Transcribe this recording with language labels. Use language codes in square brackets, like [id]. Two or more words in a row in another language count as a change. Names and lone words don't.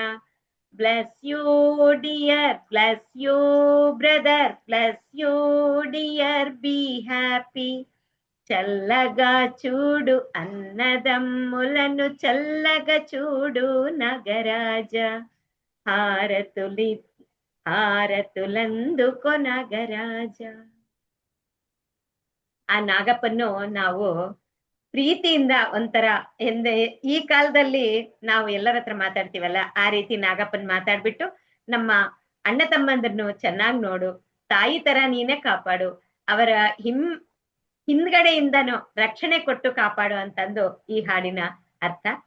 [en] Bless you dear, bless you brother, bless you dear, be happy. [te] చల్లగా చూడు అన్నదమ్ములను, చల్లగా చూడు నగరాజా. హారతులందుకో నగరాజా. [kn] ಆ ನಾಗಪ್ಪನ್ನು ನಾವು ಪ್ರೀತಿಯಿಂದ ಒಂಥರ ಈ ಕಾಲದಲ್ಲಿ ನಾವು ಎಲ್ಲರ ಹತ್ರ ಮಾತಾಡ್ತೀವಲ್ಲ, ಆ ರೀತಿ ನಾಗಪ್ಪನ್ ಮಾತಾಡ್ಬಿಟ್ಟು ನಮ್ಮ ಅಣ್ಣ ತಮ್ಮಂದ್ರನ್ನು ಚೆನ್ನಾಗಿ ನೋಡು, ತಾಯಿ ತರ ನೀನೇ ಕಾಪಾಡು, ಅವರ ಹಿಂದ್ಗಡೆಯಿಂದನೂ ರಕ್ಷಣೆ ಕೊಟ್ಟು ಕಾಪಾಡು ಅಂತಂದು ಈ ಹಾಡಿನ ಅರ್ಥ.